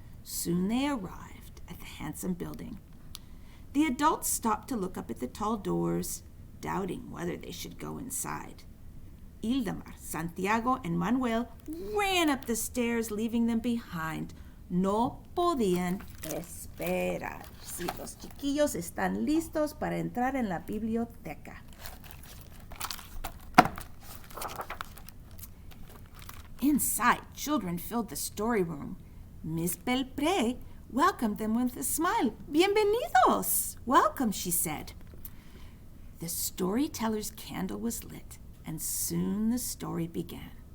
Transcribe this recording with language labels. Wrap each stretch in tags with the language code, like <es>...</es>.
<en>Soon they arrived at the handsome building. The adults stopped to look up at the tall doors, doubting whether they should go inside. Ildemar, Santiago, and Manuel ran up the stairs, leaving them behind.</en> <es>No podían esperar. Sí, los chiquillos están listos para entrar en la biblioteca.</es> <en>Inside, children filled the story room. Miss Belpré welcomed them with a smile.</en> <es>Bienvenidos!</es> <en>Welcome, she said. The storyteller's candle was lit, and soon the story began.</en>